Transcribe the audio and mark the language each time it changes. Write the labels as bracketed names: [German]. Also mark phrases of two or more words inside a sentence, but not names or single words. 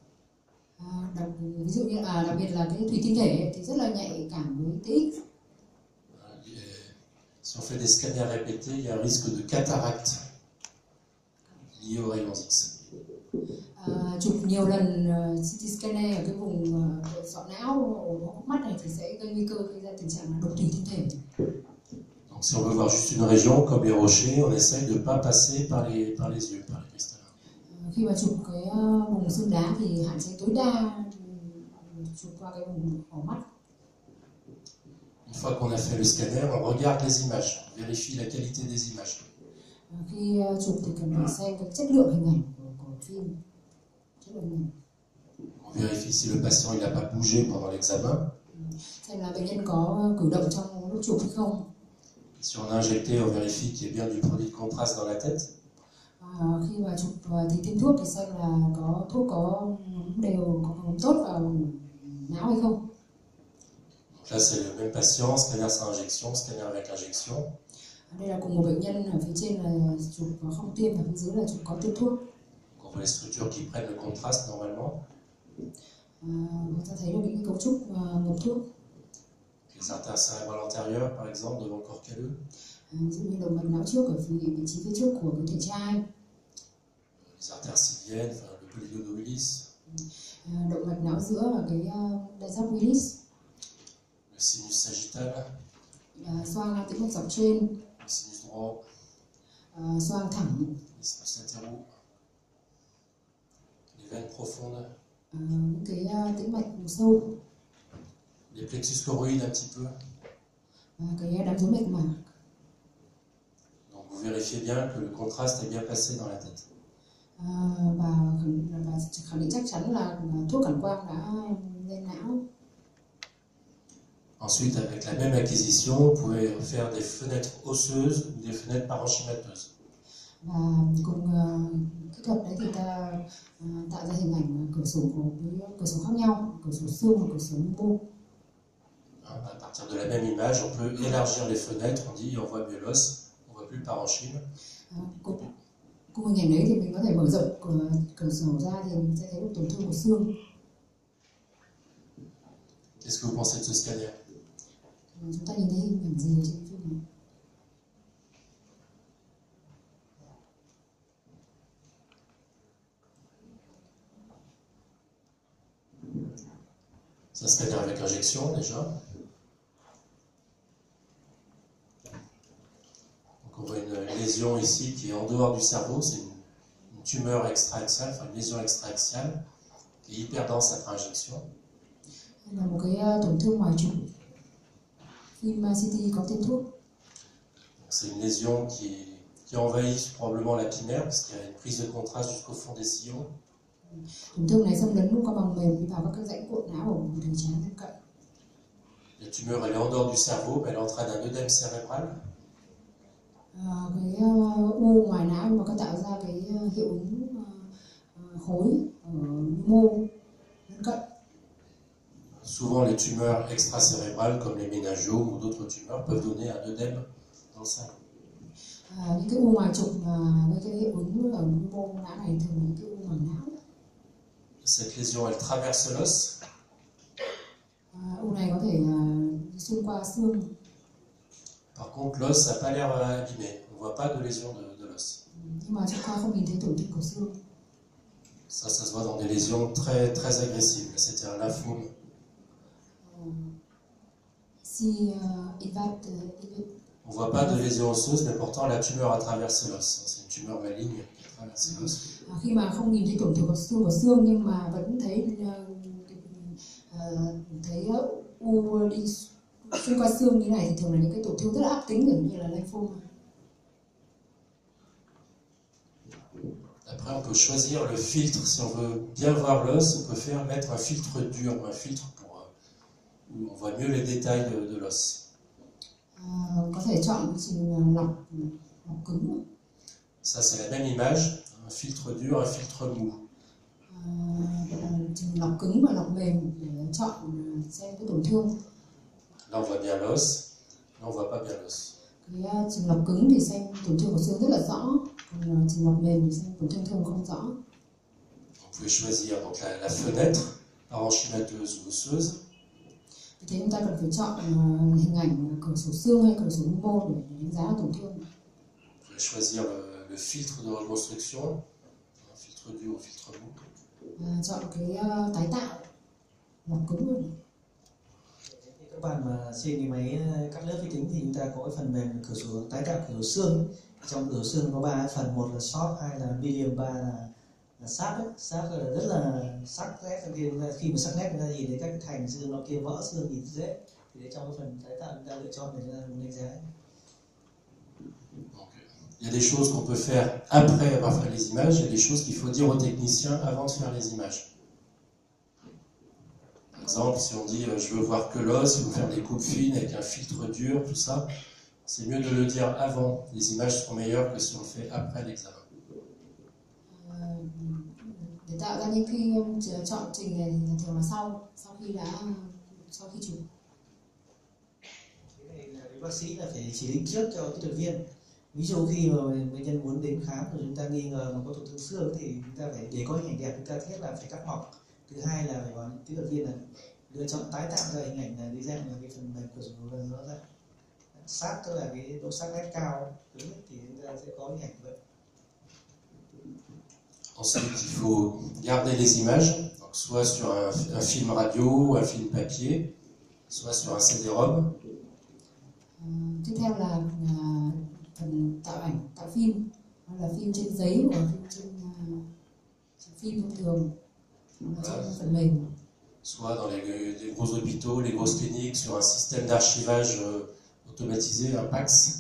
[Vietnamese] Ví dụ như đặc biệt là cái thủy tinh thể thì rất là nhạy cảm với TX. [French] Si on fait des scanners répétés, il y a un risque de cataracte lié aux rayons X. [Vietnamese] Chụp nhiều lần [English] CT scanner [Vietnamese] ở cái vùng sọ não, hốc mắt này thì sẽ gây nguy cơ gây ra tình trạng đục thủy tinh thể. [French] Donc si on veut voir juste une région comme les rochers, on essaye de ne pas passer par les yeux, par les cristallins. [Vietnamese] Khi mà chụp cái vùng xương đá thì hạn chế tối đa chụp qua cái vùng hốc mắt. [French] Une fois qu'on a fait le scanner, on regarde les images, on vérifie la qualité des images. [Vietnamese] Khi chụp thì cần phải xem cái chất lượng hình ảnh của phim. [French] On vérifie si le patient n'a pas bougé pendant l'examen. [Vietnamese] Xem là bệnh nhân có cử động trong lúc chụp hay không. [French] Si on a injecté, on vérifie qu'il y ait bien du produit de contraste dans la tête. [Vietnamese] Khi mà chụp thì tiêm thuốc thì xem là có thuốc có đều có ngấm tốt vào não hay không. [French] Donc là, c'est le même patient, scanner sans injection, scanner avec injection. [Vietnamese] Đây là cùng một bệnh nhân, ở phía trên là chụp không tiêm và phía dưới là chụp có tiêm thuốc. [French] On voit les structures qui prennent le contraste normalement. [Vietnamese] Người ta thấy được những cái cấu trúc ngập thuốc. [French] Les artères cérébrales antérieures, par exemple, devant le corps calleux. [Vietnamese] Ví dụ như động mạch não trước ở vị trí phía trước của cái thể trai. [French] Les artères sylviennes, enfin, le polynodobélis. [Vietnamese] Động mạch não giữa và cái đại giáp Willis. [French] Le sinus sagittal. [Vietnamese] Xoang tĩnh mạch dọc trên. [French] Le sinus droit. [Vietnamese] Xoang thẳng. [French] Les sinus latéraux. Les veines profondes. [Vietnamese] Những cái tĩnh mạch vùng sâu. [French] Les plexus choroïdes un petit peu. [Vietnamese] Cái đám rốn mạch mạc. [French] Donc vous vérifiez bien que le contraste est bien passé dans la tête. [Vietnamese] Và khẳng định chắc chắn là thuốc cản quang đã lên não. [French] Ensuite, avec la même acquisition, vous pouvez faire des fenêtres osseuses ou des fenêtres parenchymateuses. [Vietnamese] Và cùng kỹ thuật đấy thì ta tạo ra hình ảnh cửa sổ với cửa sổ khác nhau, cửa sổ xương và cửa sổ mô. [French] À partir de la même image, on peut élargir les fenêtres, on dit on voit mieux l'os, on voit plus le parenchyme. [Vietnamese] Cùng hình ảnh đấy thì mình có thể mở rộng cửa sổ ra thì mình sẽ thấy được tổn thương của xương. [French] Qu'est-ce que vous pensez de ce scanner? [Vietnamese] Chúng ta nhìn thấy hình ảnh gì trên phim này? [French] C'est un scanner avec injection déjà. Donc on voit une lésion ici qui est en dehors du cerveau, c'est une tumeur extra-axiale, enfin une lésion extra-axiale qui est hyper dense après injection. [Vietnamese] Là một cái tổn thương ngoài trục. Phim CT có tiêm thuốc. [French] C'est une lésion qui envahit probablement la pinaire parce qu'il y a une prise de contraste jusqu'au fond des sillons. [Vietnamese] Tổn thương này xâm lấn qua bằng mềm vào các rãnh cuộn não ở vùng thành trán bên cạnh. [French] La tumeur elle est en dehors du cerveau, mais elle entraîne un œdème cérébral. [Vietnamese] Cái u ngoài não nhưng mà có tạo ra cái hiệu ứng khối ở mô bên cạnh. [French] Souvent les tumeurs extracérébrales comme les méningiomes ou d'autres tumeurs peuvent donner un œdème dans le cerveau. [Vietnamese] Những cái u ngoài trục mà gây cái hiệu ứng ở mô não này thường là những cái u ngoài não. [French] Cette lésion elle traverse l'os. [Vietnamese] U này có thể xuyên qua xương. [French] Par contre, l'os n'a pas l'air abîmé. On ne voit pas de lésion de l'os. [Vietnamese] Nhưng mà trong khoa không nhìn thấy tổn thương của xương. [French] Ça se voit dans des lésions très, très agressives. C'était un lymphome. On ne voit pas de lésion osseuse, mais pourtant la tumeur a traversé l'os. C'est une tumeur maligne qui a traversé l'os. [Vietnamese] Khi mà không nhìn thấy tổn thương của xương nhưng mà vẫn thấy u đi xuyên qua xương như này thì thường là những cái tổn thương rất là ác tính như là lymphoma. [French] Après, on peut choisir le filtre. Si on veut bien voir l'os, on peut mettre un filtre dur ou un filtre où on voit mieux les détails de l'os. [Vietnamese] Có thể chọn trình lọc cứng. [French] Ça, c'est la même image. Un filtre dur, un filtre mou. [Vietnamese] Trình lọc cứng và lọc mềm để chọn xem cái tổn thương. [French] Là, on voit bien l'os. Là, on voit pas bien l'os. [Vietnamese] Cái trình lọc cứng thì xem tổn thương của xương rất là rõ, còn trình lọc mềm thì xem tổn thương thường không rõ. [French] Vous pouvez choisir donc la fenêtre parenchymateuse ou osseuse. [Vietnamese] Vì thế chúng ta cần phải chọn hình ảnh cửa sổ xương hay cửa sổ mô để đánh giá tổn thương. [French] Vous pouvez choisir le filtre de reconstruction, un filtre dur ou filtre mou. [Vietnamese] Chọn cái tái tạo lọc cứng luôn. Các bạn mà trên cái máy cắt lớp vi tính thì chúng ta có cái phần mềm cửa sổ tái tạo cửa sổ xương. Trong cửa sổ xương có 3 phần, một là soft, hai là medium, 3 là sharp ấy. Sharp là rất là sắc nét, khi mà sắc nét người ta nhìn thấy các cái thành xương nó kia vỡ xương nhìn dễ. Thì để trong cái phần tái tạo chúng ta lựa chọn để chúng ta đánh giá. [French] Il y a des choses qu'on peut faire après avoir fait les images, il y a des choses qu'il faut dire aux techniciens avant de faire les images. Par exemple, si on dit je veux voir que l'os, il faut faire des coupes fines avec un filtre dur, tout ça, c'est mieux de le dire avant. Les images seront meilleures que si on le fait après l'examen. [Vietnamese] Để tạo ra những cái chọn trình này thì thường là sau khi chụp. bác sĩ là phải chỉ định trước cho kỹ thuật viên. Ví dụ khi mà bệnh nhân muốn đến khám rồi chúng ta nghi ngờ mà có tổn thương xương thì chúng ta phải, để có hình ảnh đẹp, chúng ta thứ nhất là phải cắt mỏng, thứ hai là phải bảo kỹ thuật viên là lựa chọn tái tạo ra hình ảnh là đi ra là cái phần mềm của nó ra sát, tức là cái độ sắc nét cao thì chúng ta sẽ có hình ảnh vậy. [French] Ensuite, il faut garder les images, donc soit sur un film radio, un film papier, soit sur un CD-ROM. [Vietnamese] Tiếp theo là phần tạo ảnh, tạo phim, hoặc là phim trên giấy hoặc phim trên phim thông thường, hoặc là trên phần mềm. [French] Soit dans les gros hôpitaux, les grosses cliniques, sur un système d'archivage automatisé, un PACS.